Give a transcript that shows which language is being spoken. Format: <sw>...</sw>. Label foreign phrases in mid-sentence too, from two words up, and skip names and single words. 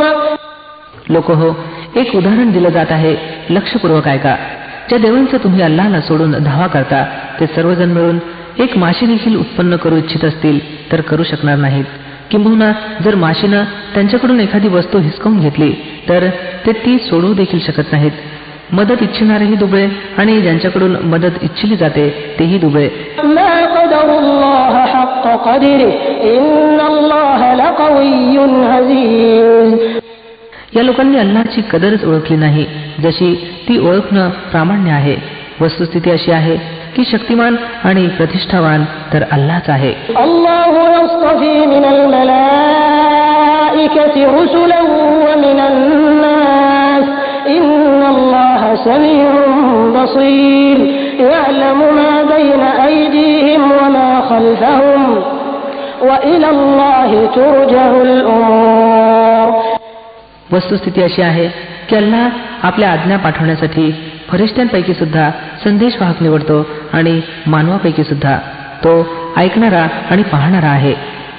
<mr>लोक हो, एक उदाहरण दिलं जात आहे, लक्षपूर्वक ऐका. ज्या देवांचा तुम्ही अल्लाहला सोडून धावा करता ते सर्वजण मिळून एक माशी देखील उत्पन्न करू इच्छित असतील तर करू शकणार नाहीत. किंबहुना जर माशीनं त्यांच्याकडून एखादी वस्तू हिसकावून घेतली तर ते ती सोडवू देखील शकत नाहीत. मदत इच्छिणारेही दुबळे आणि ज्यांच्याकडून मदत इच्छिली जाते तेही दुबळे. या लोकांनी अल्लाहची कदरच ओळखली नाही जशी ती ओळखणं प्रामाण्य आहे. वस्तुस्थिती अशी आहे की शक्तिमान आणि प्रतिष्ठावान तर अल्लाहच आहे.</mr> <ar>الله يصطفي من الملائكة رسلا ومن الناس إن الله سميع بصير يعلم ما بين أيديهم وما خلفهم وإلى الله ترجع الأمور.</ar> <mr>वस्तुस्थिती अशी आहे की अल्लाह आपल्या आज्ञा पाठवण्यासाठी फरिश्त्यांपैकी सुद्धा संदेशवाहक निवडतो आणि मानवापैकी सुद्धा तो ऐकणारा आणि पाहणारा आहे.</mr>